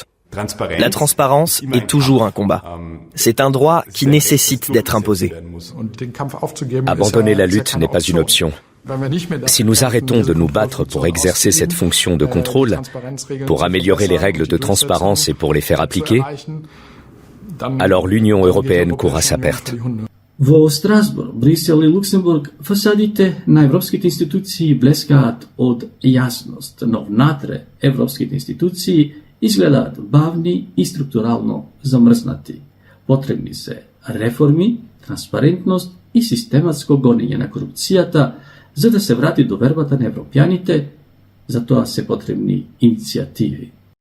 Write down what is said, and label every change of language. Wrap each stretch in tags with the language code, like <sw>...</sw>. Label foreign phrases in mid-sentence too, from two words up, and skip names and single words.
<fr>La transparence est toujours un combat. C'est un droit qui nécessite d'être imposé. Abandonner la lutte n'est pas une option. Si nous arrêtons de nous battre pour exercer cette fonction de contrôle, pour améliorer les règles de transparence et pour les faire appliquer, alors l'Union européenne courra sa perte.</fr> <mk>Во Страсбург, Брисел и Луксембург фасадите на европските институции блескаат од јасност, но внатре европските институции изгледаат бавни и структурално замрзнати. Потребни се реформи, транспарентност и систематско гонење на корупцијата, за да се врати довербата на европјаните, за тоа се потребни иницијативи.</mk>